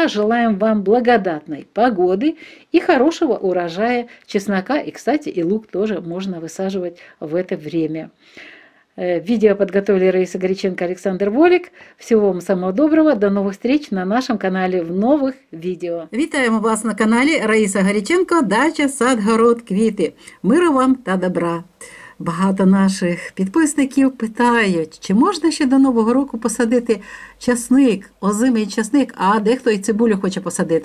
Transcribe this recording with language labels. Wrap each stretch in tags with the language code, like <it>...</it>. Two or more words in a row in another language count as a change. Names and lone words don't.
<ru>Желаем вам благодатной погоды и хорошего урожая чеснока. И, кстати, и лук тоже можно высаживать в это время. Видео подготовили Раиса Горяченко, Александр Волик. Всего вам самого доброго. До новых встреч на нашем канале в новых відео.</ru> <uk>Вітаємо вас на каналі Раїса Горяченко, дача, сад, город, квіти. Миру вам та добра. Багато наших підписників питають, чи можна ще до Нового року посадити часник, озимий часник, а дехто і цибулю хоче посадити.</uk>